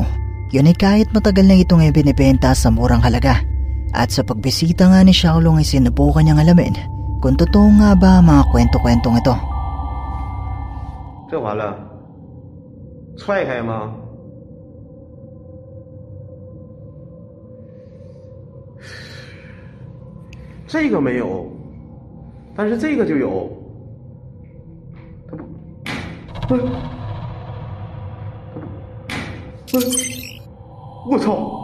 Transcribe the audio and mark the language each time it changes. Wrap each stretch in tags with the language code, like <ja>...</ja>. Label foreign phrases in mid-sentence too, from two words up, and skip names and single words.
<tl>Yun ay kahit matagal na itong ibinibenta sa murang halaga, at sa pagbisita nga ni Xiaolong ay sinubukan niyang alamin kung totoo nga ba ang mga kwento-kwentong ito.</tl> <zh>这完了，踹开吗？这个没有，但是这个就有。它不，我操！</zh>